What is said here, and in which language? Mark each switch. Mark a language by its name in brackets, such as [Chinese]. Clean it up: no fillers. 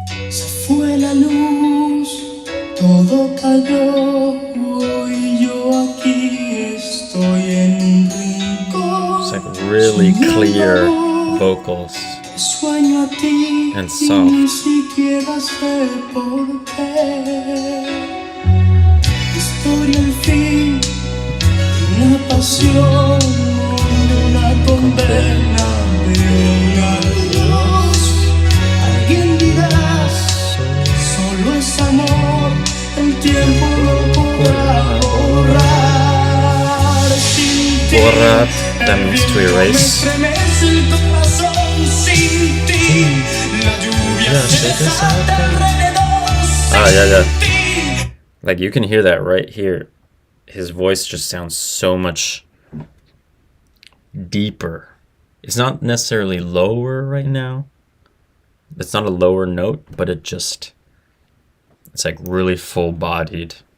[Spanish] Se fue la luz, todo cayó y yo aquí estoy en un rincón. [English] It's like really clear vocals [Spanish] Sueño a ti [English] and [Spanish] y [English] soft. [Spanish] ni siquiera sé por qué. Historia al fin de una pasión, de una condena, de un adiós. Alguien dirá, solo es amor, el tiempo lo podrá borrar. Sin ti, [English] Borrar, that means to erase. [Spanish] me estremece el corazón sin ti. La lluvia se desata alrededor sin ti. [English] Like you can hear that right here. His voice just sounds so much deeper. It's not necessarily lower right now. It's not a lower note, but it's like really full-bodied.